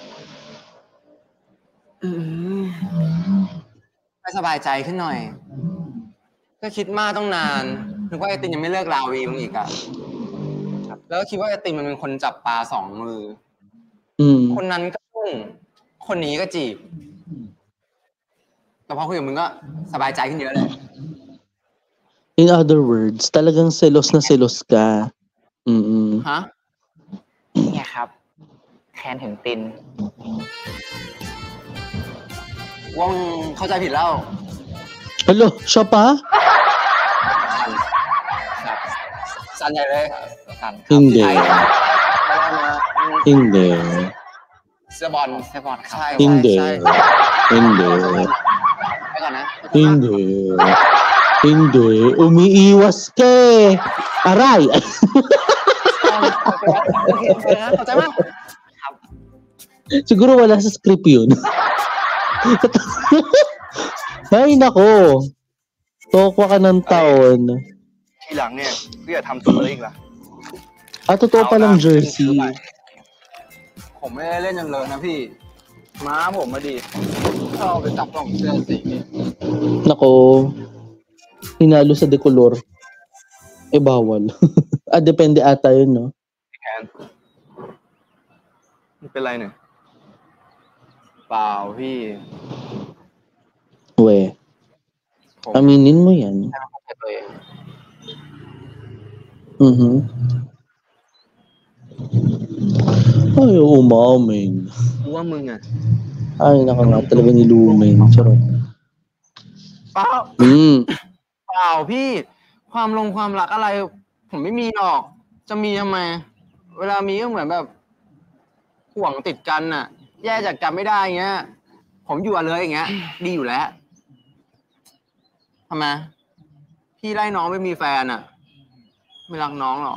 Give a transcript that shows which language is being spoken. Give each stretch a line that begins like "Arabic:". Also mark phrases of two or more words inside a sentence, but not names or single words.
Thai: ให้สบายใจขึ้นหน่อย ก็คิดมากต้องนานนึกว่าไอติมยังไม่เลิกลาวีมึงอีกอะแล้วก็คิดว่าไอติมมันเป็นคนจับปลาสองมือ คนนั้นก็พุ่งคนนี้ก็จีบ แต่พอคุยกับมึงก็สบายใจขึ้นเยอะเลย
English: In other words,
Filipino: talagang selos na selos ka.
Thai: ฮะ นี่ไงครับ แค ค้นถึงติน ว่ามึงเข้าใจผิดแล้ว
Filipino: Hello, siya pa?
Thai: ครับสันใหญ่เลยสัน
Filipino: Hindi.
Thai: แล้วก็มา
Filipino: Hindi.
Thai: เสื้อบอลครับใช่
Filipino: Hindi.
Thai: ใช่
Filipino: Hindi.
Thai: ไปก่อนนะ
Filipino: Hindi. Hindi. Umiiwas ka eh. Aray!
Thai: โอเคเข้าใจมั้ย
Filipino: Siguro wala sa script yun. Ay, nako. Tokwa ka ng taon.
Thai: ทีหลังเนี่ยก็อย่าทำตัวอีกล่ะ
Filipino: Totoo palang jersey.
Thai: ผมไม่ได้เล่นอย่างเลยนะพี่ ม้าผมมาดิชอบไปจับกล่องเสื้อสีนี่
Filipino: Nako. Hinalo sa decolor. Bawal. Depende ata yun, no?
Thai: แทนมันเป็นไรเนี่ย เปล่าพี่
Filipino: We. Aminin mo yan.
Thai: ตัวเอง
Filipino: Ay, umamin.
Thai: กูว่ามึงอ่ะ
Filipino: Ay, naka nga talaga nilumin. Charot.
Thai: เปล่าเปล่าพี่ ความรักอะไร ผมไม่มีหรอก จะมีทำไม เวลามีก็เหมือนแบบห่วงติดกันน่ะ แยกจากกันไม่ได้เงี้ย ผมอยู่เลยอย่างเงี้ย ดีอยู่แล้วทำไมพี่ไล่น้องไม่มีแฟนอ่ะ ไม่รักน้องหรอ